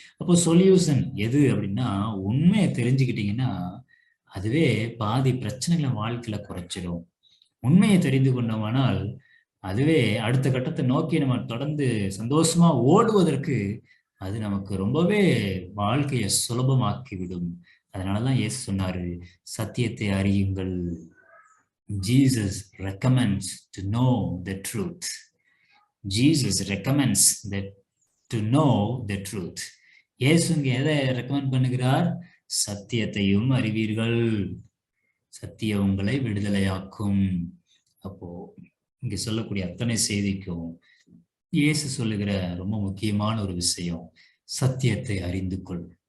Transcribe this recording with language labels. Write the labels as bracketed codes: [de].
[ta] அப்போ சொல்யூஷன் எது அப்படின்னா, உண்மையை தெரிஞ்சுக்கிட்டீங்கன்னா அதுவே பாதி பிரச்சனைகளை வாழ்க்கையில குறைச்சிடும். உண்மையை தெரிந்து கொண்டோமானால் அதுவே அடுத்த கட்டத்தை நோக்கி நம்ம தொடர்ந்து சந்தோஷமா ஓடுவதற்கு அது நமக்கு ரொம்பவே வாழ்க்கையை சுலபமாக்கிவிடும். அதனாலதான் இயேசு சொன்னாரு, சத்தியத்தை அறியுங்கள். [en] Jesus recommends to know the truth. Jesus recommends that to know the truth. [ta] இயேசு இங்க எதை ரெக்கமெண்ட் பண்ணுகிறார்? சத்தியத்தையும் அறிவீர்கள், சத்தியம் உங்களை விடுதலையாக்கும். அப்போ இங்க சொல்லக்கூடிய அத்தனை செய்திக்கும் இயேசு சொல்லுகிற ரொம்ப முக்கியமான ஒரு விஷயம், சத்தியத்தை அறிந்து கொள்.